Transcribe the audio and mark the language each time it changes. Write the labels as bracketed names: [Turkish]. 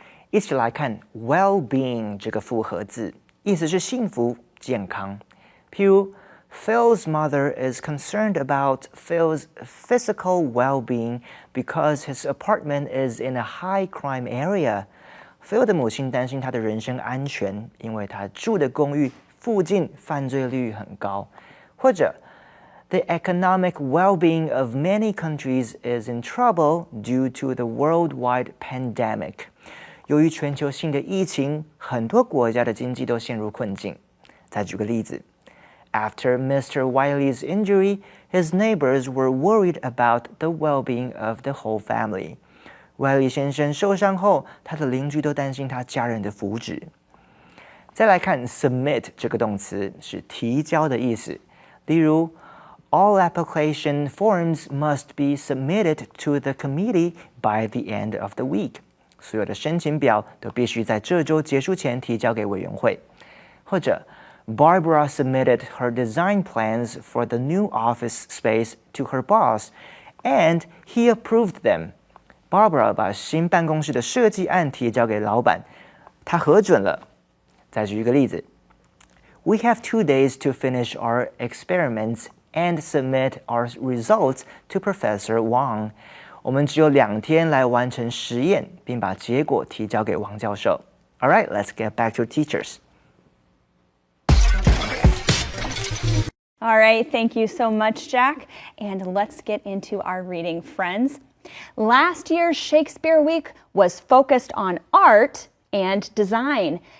[Chinese] 一起来看 well-being 这个复合字，意思是幸福、健康。譬如 [English] Phil's mother is concerned about Phil's physical well-being because his apartment is in a high crime area. [Chinese] Phil 的母亲担心他的人身安全，因为他住的公寓附近犯罪率很高。或者 [English] The economic well-being of many countries is in trouble due to the worldwide pandemic. [Chinese] 由于全球性的疫情，很多国家的经济都陷入困境。再举个例子 [English] After Mr. Wiley's injury, his neighbors were worried about the well-being of the whole family. [Chinese] Wiley 先生受伤后，他的邻居都担心他家人的福祉。再来看 submit 这个动词是提交的意思，例如 [English] All application forms must be submitted to the committee by the end of the week. [Chinese] 所有的申请表都必须在这周结束前提交给委员会。或者 [English] Barbara submitted her design plans for the new office space to her boss, and he approved them. [Chinese] Barbara 把新办公室的设计案提交给老板，他核准了。再举一个例子 [English] We have 2 days to finish our experiments and submit our results to Professor Wang. [Chinese] 我们只有2天来完成实验，并把结果提交给王教授。 [English] All right, let's get back to teachers. All right, thank you so much, Jack. And let's get into our reading, friends. Last year's Shakespeare Week was focused on art and design.